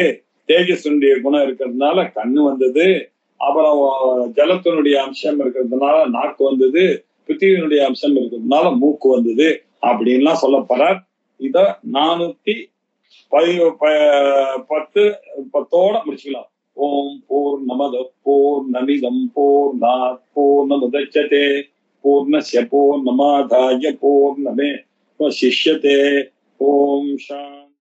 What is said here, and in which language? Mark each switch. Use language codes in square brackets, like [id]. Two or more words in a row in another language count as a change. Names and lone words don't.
[ta] தேஜஸுடைய குணம் இருக்கிறதுனால கண்ணு வந்தது. அப்புறம் ஜலத்தினுடைய அம்சம் இருக்கிறதுனால நாக்கு வந்தது. பிருத்திவியினுடைய அம்சம் இருக்கிறதுனால மூக்கு வந்தது அப்படின்லாம் சொல்ல போறார். இத 410 முடிச்சுக்கலாம். [sa] ओम् पूर्णमद पूर्णमिदं पूर्णात् पूर्णमुदच्यते पूर्णस्य पूर्णमादाय पूर्णमेवावशिष्यते. ओम् शान्ति.